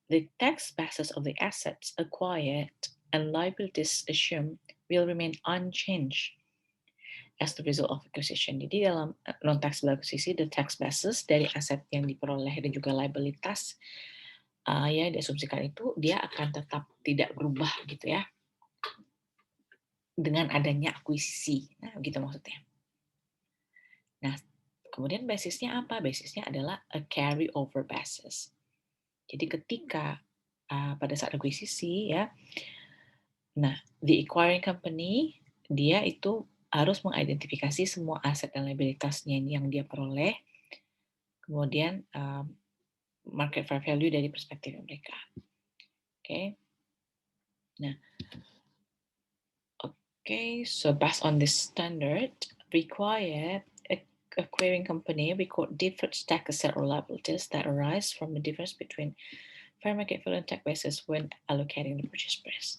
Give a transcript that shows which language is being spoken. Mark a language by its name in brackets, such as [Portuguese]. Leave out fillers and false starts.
[English] The tax basis of the assets acquired and liabilities assumed will remain unchanged as the result of acquisition. [Indonesian] Jadi dalam non-taxable acquisition, the tax basis dari aset yang diperoleh dan juga liabilitas ya diasumsikan itu dia akan tetap tidak berubah gitu ya dengan adanya akuisisi. Nah, begitu maksudnya. Nah, kemudian basisnya apa? Basisnya adalah a carry over basis. Jadi ketika pada saat akuisisi ya, nah the acquiring company dia itu harus mengidentifikasi semua aset dan liabilitasnya yang dia peroleh, kemudian market fair value dari perspektif mereka. Oke. [English] Nah, so based on this standard, required acquiring company record different stack asset or liabilities that arise from the difference between fair market value and tax basis when allocating the purchase price.